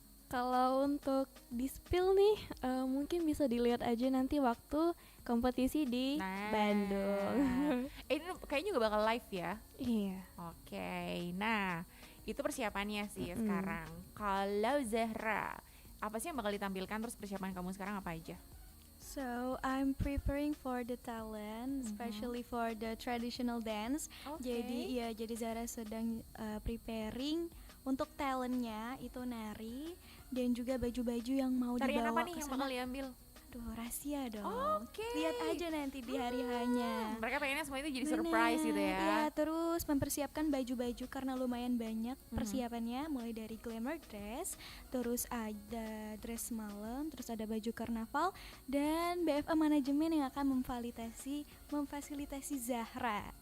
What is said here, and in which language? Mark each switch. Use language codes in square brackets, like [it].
[id] Kalau untuk di spill nih, mungkin bisa dilihat aja nanti waktu kompetisi di Bandung. Ini kayaknya juga bakal live ya? Iya. Oke, nah itu persiapannya sih sekarang. Kalau Zahra, apa sih yang bakal ditampilkan? Terus persiapan kamu sekarang apa aja? [en] So I'm preparing for the talent, especially for the traditional dance. [id] Jadi Zara sedang preparing untuk talentnya itu nari dan juga baju-baju yang mau tarian dibawa apa nih yang bakal diambil? Duh, rahasia dong. Oke. Lihat aja nanti di hari hanya. Mereka pengennya semua itu jadi surprise gitu ya. Ya, terus mempersiapkan baju-baju karena lumayan banyak persiapannya, mulai dari glamour dress, terus ada dress malam, terus ada baju karnaval, dan BFA manajemen yang akan memfasilitasi Zahra.